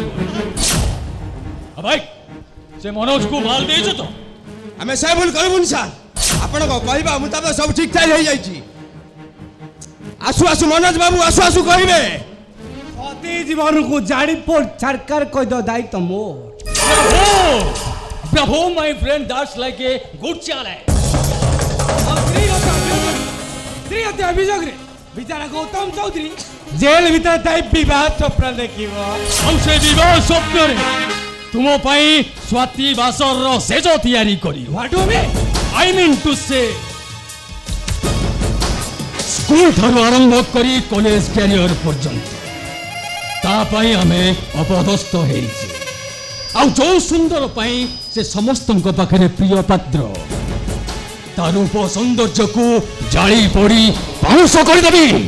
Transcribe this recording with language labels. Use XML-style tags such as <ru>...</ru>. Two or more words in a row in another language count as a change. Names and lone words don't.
<or>ଭାଇ ସେ ମନୋଜକୁ ମାଲ ଦେଇଛ ତ? ଆମେ ସେ ଭୁଲ କରିବୁନି ସାର୍। ଆପଣଙ୍କ କହିବା ମୁତାବକ ସବୁ ଠିକ ଠାକ ହେଇଯାଇଛି। ଆସୁ ଆସୁ ମନୋଜ ବାବୁ ଆସୁ ଆସୁ କହିବେ। ସତୀ ଜୀବନକୁ ଜାଡ଼ି ପୋଡ଼ ଛାଡ଼କାର କହିଦ ଦାୟିତ୍ୱ ମୋର।</or> <en>Bravo, my friend, that's like a good challenge. ସ୍ତ୍ରୀ ହତ୍ୟା ଅଭିଯୋଗରେ ବିଚାରା ଗୌତମ ଚୌଧୁରୀ ଜେଲ ଭିତରେ ଥାଇ ବିବାହ ସ୍ୱପ୍ନ ଦେଖିବ। ଆଉ ସେ ବିବାହ ସ୍ୱପ୍ନରେ ତୁମ ପାଇଁ ସ୍ୱାତୀ ବାସର ଶେଷ ତିଆରି କରିବ। What do you mean? I mean to say,</en> <or>ସ୍କୁଲ ଠାରୁ ଆରମ୍ଭ କରି</or> <en>college career</en> <or>ପର୍ଯ୍ୟନ୍ତ ତା ପାଇଁ ଆମେ ଅପଦସ୍ତ ହେଇଛେ। ଆଉ ଯୋଉ ସୁନ୍ଦର ପାଇଁ ସେ ସମସ୍ତଙ୍କ ପାଖରେ ପ୍ରିୟ ପାତ୍ର ତା ରୂପ ସୌନ୍ଦର୍ଯ୍ୟକୁ ଜାଳି ପୋଡ଼ି ପାଉଁଶ କରିଦେବି।</or>